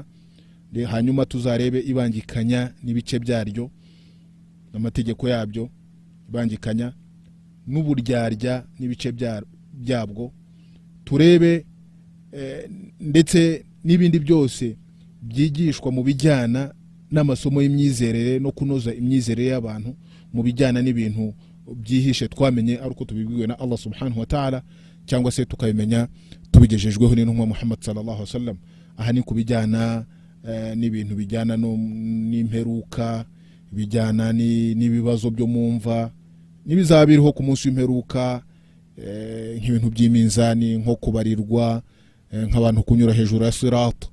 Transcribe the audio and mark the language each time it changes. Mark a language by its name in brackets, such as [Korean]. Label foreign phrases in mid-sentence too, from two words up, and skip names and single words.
[Kinyarwanda] Hanyuma tuzarebe ibangikanya n'ibice byaryo n'amategeko yabyo, ibangikanya n'uburyarya n'ibice byabwo, turebe ndetse n'ibindi byose byigishwa mu bijyana n'amasomo y'imyizerere no kunoza imyizerere y'abantu mu bijyana n'ibintu byihishe twamenye ari uko tubibwiwe na [Arabic] الله سبحانه وتعالى, [Kinyarwanda] cyangwa se tukabimenya tubigejejweho n'intumwa Muhammad [Arabic] صلى الله عليه وسلم. [Kinyarwanda] Aha ni kubijyana n'ibintu bijyana n'imperuka, bijyana n'ibibazo byo mumva n'ibizabiriho ku munsi w'imperuka, nk'ibintu by'iminzani, nko kubarirwa, nk'abantu kunyura hejuru ya sirat.